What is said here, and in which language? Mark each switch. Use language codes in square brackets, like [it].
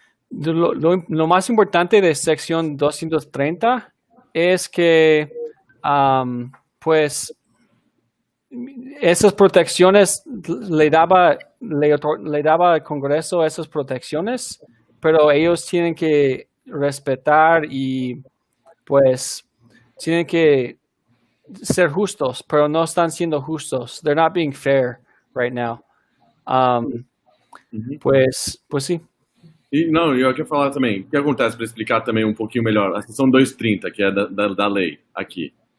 [es] Lo más importante de sección 230 es que, pues, esas protecciones le daba al Congreso esas protecciones, pero ellos tienen que respetar y, pues, tienen que ser justos, pero no están siendo justos. [en] They're not being fair right now. [es] Pues sí. [pt] E, não, eu quero falar também, o que acontece para explicar também um pouquinho melhor, a seção 230, que é da lei aqui.